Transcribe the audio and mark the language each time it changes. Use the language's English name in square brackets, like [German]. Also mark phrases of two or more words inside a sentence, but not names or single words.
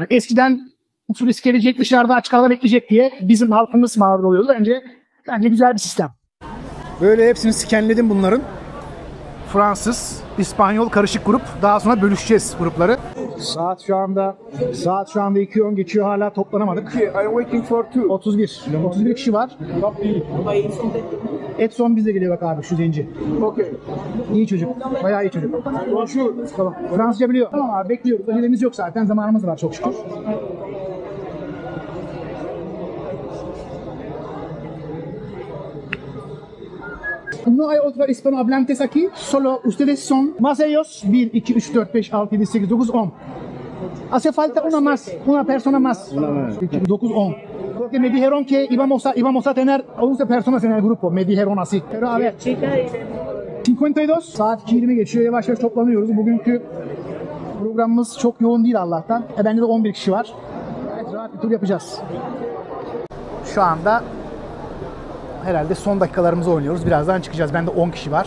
[Turkish] Eskiden turist gelecek, dışarıda aç kalana bekleyecek diye bizim halkımız mağdur oluyordu. Bence güzel bir sistem. Böyle hepsini skenledim bunların. Fransız, İspanyol karışık grup. Daha sonra bölüşeceğiz grupları. Saat şu anda 2:10 geçiyor, hala toplanamadık. [English] I'm waiting for 31 [Turkish] kişi var. Edson bizle geliyor bak abi, şu zenci. Okay. İyi çocuk. Bayağı iyi çocuk. Tamam. Fransızca biliyor. Tamam abi, bekliyoruz. Acelemiz yok zaten. Zamanımız var çok şükür. [Spanish] No hay otra hispanohablantes aquí, solo ustedes son más ellos. 1, 2, 3, 4, 5, 6, 7, 8, 9, 10. Hace falta una persona más. 9, 10. Porque me dijeron que íbamos a tener 11 personas en el grupo. Me dijeron así. Pero a ver. 52. [Turkish] Saat 2:20 geçiyor. Yavaş yavaş toplanıyoruz. Bugünkü programımız çok yoğun değil Allah'tan. Bende de 11 kişi var. Evet, rahat bir tur yapacağız. Şu anda herhalde son dakikalarımızı oynuyoruz. Birazdan çıkacağız. Bende 10 kişi var.